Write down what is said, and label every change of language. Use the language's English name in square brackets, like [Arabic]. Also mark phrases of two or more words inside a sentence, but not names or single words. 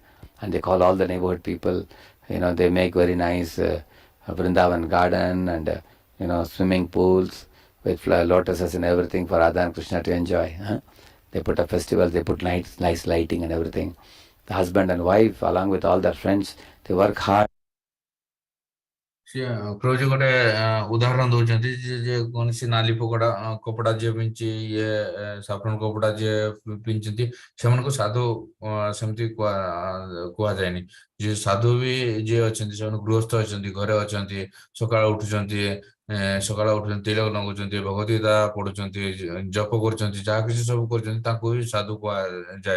[English] And they call all the neighborhood people. They make very nice Vrindavan garden and, swimming pools with lotuses and everything for Radha and Krishna to enjoy. They put up festivals, they put nice lighting and everything. The husband and wife, along with all their friends, they work hard. [Odia] ପ୍ରଭୁଜୀ ଗୋଟେ ଉଦାହରଣ ଦଉଛନ୍ତି ଯେ କୌଣସି ନାଲି କପଡା ଯିଏ ପିନ୍ଧି, ଇଏ ସାଫ୍ରନ କପଡା ଯିଏ ପିନ୍ଧିଛନ୍ତି, ସେମାନଙ୍କୁ ସାଧୁ ସେମିତି କୁହାଯାଏନି। ଯିଏ ସାଧୁ ବି ଯିଏ ଅଛନ୍ତି, ସେମାନେ ଗୃହସ୍ଥ ଅଛନ୍ତି, ଘରେ ଅଛନ୍ତି, ସକାଳୁ ଉଠୁଛନ୍ତି, ତିଳକ ଲଗାଉଛନ୍ତି, ଭଗବତ ଗୀତା ପଢୁଛନ୍ତି, ଜପ କରୁଛନ୍ତି, ଯାହା କିଛି ସବୁ କରୁଛନ୍ତି, ତାଙ୍କୁ ବି ସାଧୁ କୁହାଯାଏ।